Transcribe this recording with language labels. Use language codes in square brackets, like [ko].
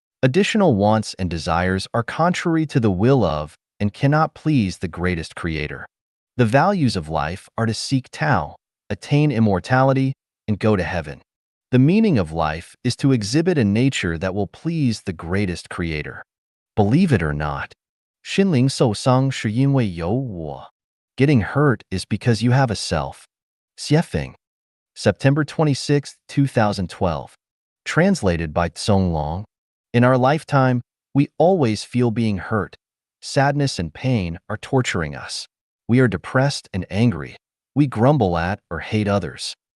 [en] Additional wants and desires are contrary to the will of and cannot please the greatest creator. The values of life are to seek Tao, attain immortality, and go to heaven. The meaning of life is to exhibit a nature that will please the greatest creator. Believe it or not, [zh] 心灵受伤是因为有我. [en] Getting hurt is because you have a self. Xiefeng. September 26, 2012. Translated by Tsong Long. In our lifetime, we always feel being hurt. Sadness and pain are torturing us. We are depressed and angry. We grumble at or hate others.